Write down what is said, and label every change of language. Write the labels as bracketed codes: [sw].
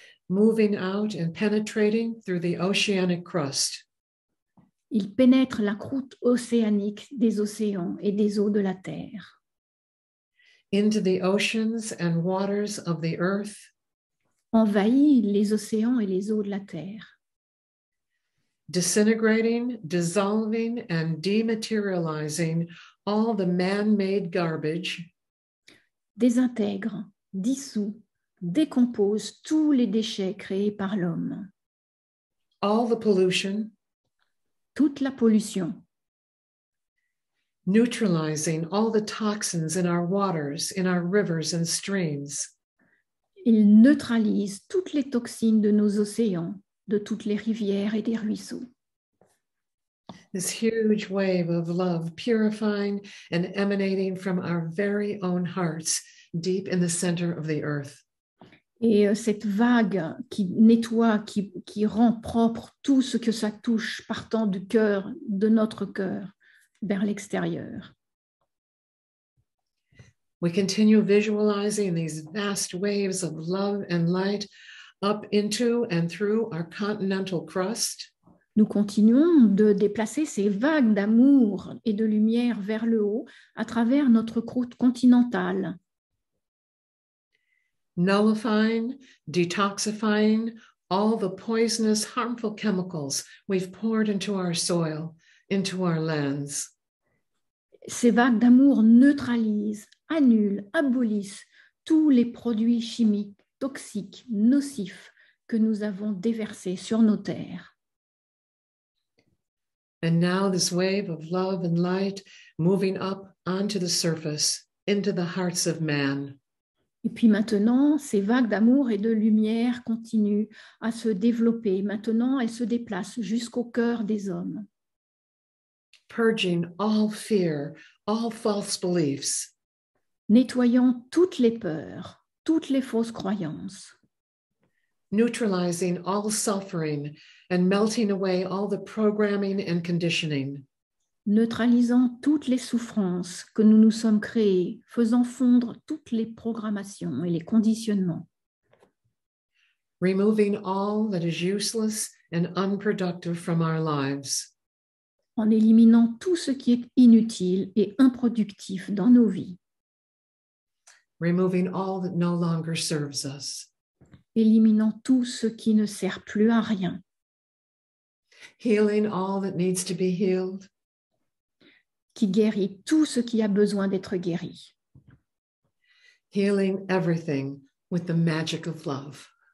[en] Moving out and penetrating through the oceanic crust. [fr] Il pénètre la croûte océanique des océans et des eaux de la terre. [en] Into the oceans and waters of the earth. [fr] Envahit les océans et les eaux de la terre. [en] Disintegrating, dissolving, and dematerializing all the man-made garbage. [fr] Désintègre, dissout, décompose tous les déchets créés par l'homme. [en] All the pollution. [fr] Toute la pollution. [en] Neutralizing all the toxins in our waters, in our rivers and streams. [fr] Il neutralise toutes les toxines de nos océans, de toutes les rivières et des ruisseaux. [en] This huge wave of love purifying and emanating from our very own hearts, deep in the center of the earth. [fr] Et cette vague qui nettoie, qui rend propre tout ce que ça touche, partant du cœur, de notre cœur, vers l'extérieur. [en] We continue visualizing these vast waves of love and light up into and through our continental crust. [fr] Nous continuons de déplacer ces vagues d'amour et de lumière vers le haut à travers notre croûte continentale. [en] Nullifying, detoxifying all the poisonous, harmful chemicals we've poured into our soil, into our lands. [fr] Ces vagues d'amour neutralisent, annulent, abolissent tous les produits chimiques, toxiques, nocifs que nous avons déversés sur nos terres. [en] And now this wave of love and light moving up onto the surface, into the hearts of man. [fr] Et puis maintenant, ces vagues d'amour et de lumière continuent à se développer. Maintenant, elles se déplacent jusqu'au cœur des hommes. [en] Purging all fear, all false beliefs. [fr] Nettoyant toutes les peurs, toutes les fausses croyances. [en] Neutralizing all suffering and melting away all the programming and conditioning. [fr] Neutralisant toutes les souffrances que nous nous sommes créées, faisant fondre toutes les programmations et les conditionnements. [en] Removing all that is useless and unproductive from our lives. [fr] En éliminant tout ce qui est inutile et improductif dans nos vies. [en] Removing all that no longer serves us. [fr] Éliminant tout ce qui ne sert plus à rien. [en] Healing all that needs to be healed. [fr] Qui guérit tout ce qui a besoin d'être guéri. [en] Healing everything with the magic of love.